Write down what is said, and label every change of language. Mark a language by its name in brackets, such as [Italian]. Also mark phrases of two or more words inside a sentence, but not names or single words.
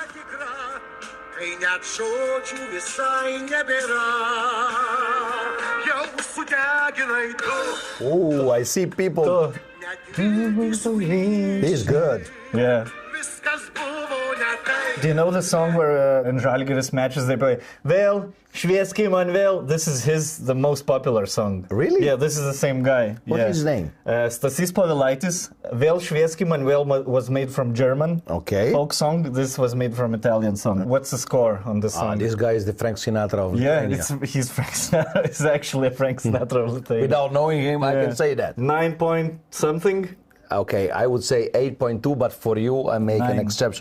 [English] Oh, I see people. He's good. Yeah. Do you know the song where in Žalgiris matches they play Vėl, švieskime man vėl? This is the most popular song. Really? Yeah, this is the same guy. What's his name? Stasys Povilaitis. Vėl, švieskime man vėl was made from German folk song. This was made from Italian song. What's the score on this song? This guy is the Frank Sinatra of Lithuania. He's Frank Sinatra. It's actually a Frank Sinatra of Lithuania. Without knowing him, I can say that. 9 point something. Okay, I would say 8.2, but for you, I make an exception.